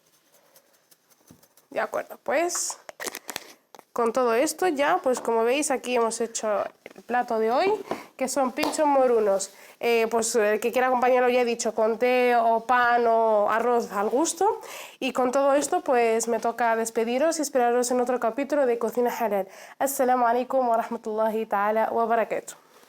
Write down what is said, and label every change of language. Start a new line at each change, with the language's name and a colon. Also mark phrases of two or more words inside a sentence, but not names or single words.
Spanish: De acuerdo, pues con todo esto ya, pues como veis aquí hemos hecho el plato de hoy, que son pinchos morunos. Pues el que quiera acompañarlo ya he dicho, con té o pan o arroz al gusto. Y con todo esto pues me toca despediros y esperaros en otro capítulo de Cocina Halal.
Arabic: السلام عليكم ورحمة الله تعالى وبركاته.